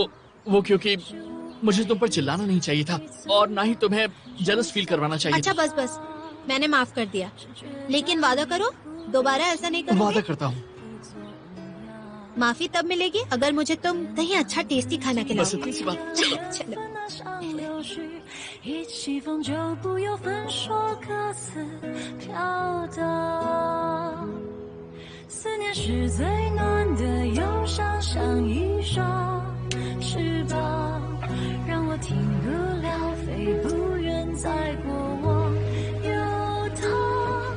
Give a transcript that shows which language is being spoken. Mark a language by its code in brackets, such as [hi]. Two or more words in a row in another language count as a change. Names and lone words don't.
[hi] वो क्योंकि मुझे तुम पर चिल्लाना नहीं चाहिए था और ना ही तुम्हें [en] jealous feel [hi] करवाना चाहिए अच्छा था। बस मैंने माफ कर दिया, लेकिन वादा करो दोबारा ऐसा नहीं करोगे। वादा करता हूँ। माफी तब मिलेगी अगर मुझे तुम कहीं अच्छा टेस्टी खाना बस खिलाओ। इतनी सी बात। चलो। चलो। [zh] 一起风就不由分说各自飘荡。思念是最暖的忧伤，像一双翅膀，让我停不了，飞不远，在过往游荡。